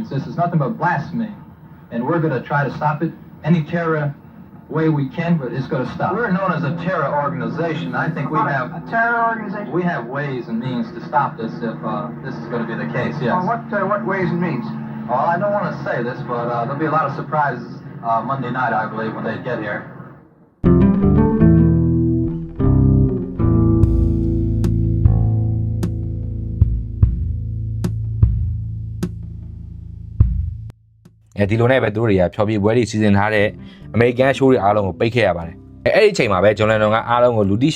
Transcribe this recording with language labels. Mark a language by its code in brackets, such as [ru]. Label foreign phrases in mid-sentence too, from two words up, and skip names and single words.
[en] This is nothing but blasphemy. And we're going to try to stop it any terror way we can, but it's going to stop. We're known as a terror organization. I think we have a terror organization. We have ways and means to stop this if this is going to be the case. Yes. What ways and means? Well, I don't want to say this, but there'll be a lot of surprises Monday night, I believe, when they get here. [my] ဒီလိုနဲ့ပဲသူတို့တွေကဖြောပြပွဲတွေစီစဉ်ထားတဲ့အမေရိကန်ရှိုးတွေအားလုံးကိုပိတ်ခဲ့ရပါတယ်အဲ့ဒီအချိန်မှာပဲဂျွန်လန်နွန်ကအားလုံးကိုလူတိ